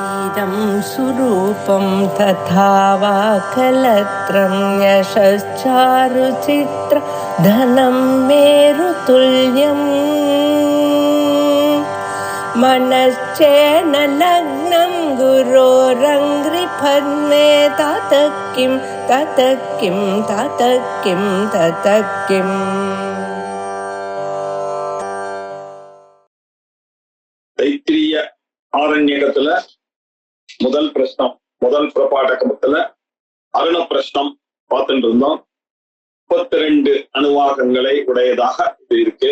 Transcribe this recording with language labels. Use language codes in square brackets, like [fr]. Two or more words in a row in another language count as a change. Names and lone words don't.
[sa] इदं सुरूपं तथा वा कलत्रं यशश्चारुचित्र धनं मेरुतुल्यम् मनश्चेन लग्नं गुरोरङ्घ्रिपद्मे ततः किं ततः किं ततः किं ततः किम्. [ta] தைத்திரிய ஆரண்யகத்துல முதல் பிரஷ்னம், முதல் பிரபாடகத்துல அருண பிரஷ்னம் பார்த்துட்டு இருந்தோம். 32 அணுவாகங்களை உடையதாக இது இருக்கு.